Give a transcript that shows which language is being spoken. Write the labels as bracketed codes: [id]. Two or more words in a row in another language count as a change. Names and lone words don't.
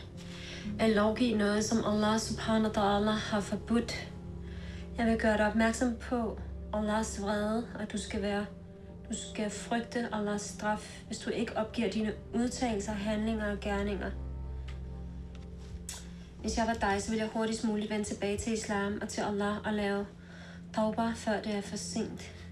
[da] At lovgive noget, som Allah [ar] سُبْحَانَهُ وَتَعَالَى [da] har forbudt. Jeg vil gøre dig opmærksom på Allahs vrede, og du skal frygte Allahs straf, hvis du ikke opgiver dine udtalelser, handlinger og gerninger. Hvis jeg var dig, så ville jeg hurtigst muligt vende tilbage til islam og til Allah og lave tauba, før det er for sent.